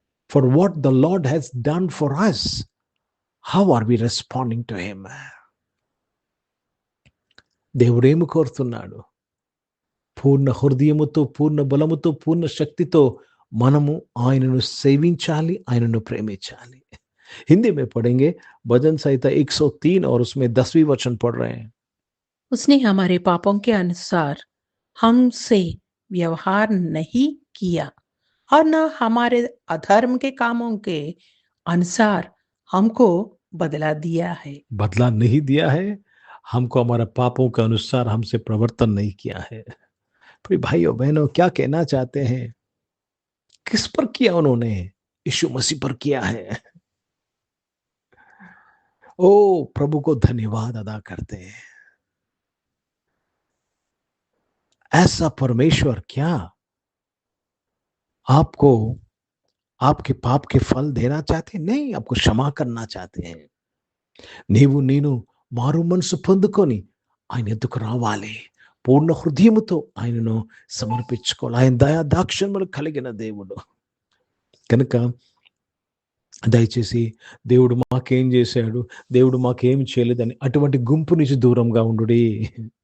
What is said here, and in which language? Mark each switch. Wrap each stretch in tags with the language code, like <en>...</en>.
<en>For what the Lord has done for us, how are we responding to him?</en> <te>దేవుడు ఏమి కోరుతున్నాడు? పూర్ణ హృదయముతో, పూర్ణ బలముతో, పూర్ణ శక్తితో మనము ఆయనను సేవించాలి, ఆయనను ప్రేమించాలి.</te> <hi>हिंदी में पढ़ेंगे भजन संहिता 103 और उसमें 10वीं वचन पढ़ रहे हैं. उसने हमारे पापों के अनुसार हमसे व्यवहार नहीं किया और न हमारे अधर्म के कामों के अनुसार हमको बदला दिया है. बदला नहीं दिया है हमको हमारा पापों के अनुसार हमसे प्रवर्तन नहीं किया है। प्रिय भाइयों बहनों, क्या कहना चाहते हैं? किस पर किया उन्होंने? यीशु मसीह पर किया है। ओ प्रभु को धन्यवाद अदा करते हैं। ऐसा परमेश्वर क्या आपको आपके पाप के फल देना चाहते हैं? नहीं, आपको क्षमा करना चाहते हैं।</hi> <te>నీవు నేను మారు మనసు పొందుకొని ఆయన ఎద్దుకు రావాలి. పూర్ణ హృదయముతో ఆయనను సమర్పించుకోవాలి. ఆయన దయా దాక్షిణ్యములు కలిగిన దేవుడు. కనుక దయచేసి దేవుడు మాకేం చేశాడు, దేవుడు మాకేం చేయలేదని అటువంటి గుంపు నుంచి దూరంగా ఉండుడి.</te>